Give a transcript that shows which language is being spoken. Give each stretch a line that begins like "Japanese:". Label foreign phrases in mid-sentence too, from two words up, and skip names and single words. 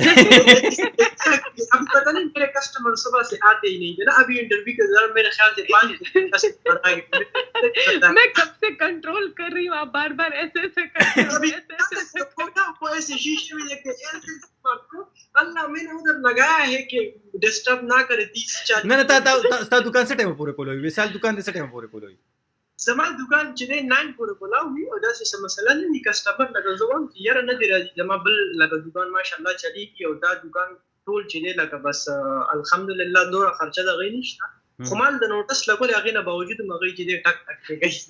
Urdu: اب پتہ نہیں میرے کسٹمر صبح سے آتے ہی نہیں تھے نا, ابھی انٹرویو کے دوران میرے خیال سے 5 کسٹمر آ گئے. میں کب سے کنٹرول کر رہی ہوں, آپ بار بار ایسے کرتے ہو, ایسے شیشے میں دیکھتے ہیں. اللہ میں نے ادھر لگایا ہے کہ ڈسٹرب نہ کرے 30-40.
Pashto: نه تا دکان څه ټایم پورې کولوي؟ وصال دکان دې څه ټایم پورې کولوي؟ زما دکان چې دی 9 پورې کولاوي, او داسې څه مسله نه وي. کسټمر لکه زه وایم چې یاره نه دی راځي, زما بل لکه دکان ماشاءالله چلیږي, او دا دکان ټول چې دی لکه بس الحمدلله نوره خرچه د هغې نشته, خو مال د نوټس لګولې هغې نه باوجود هم هغې چې دی ټک ټک کوي.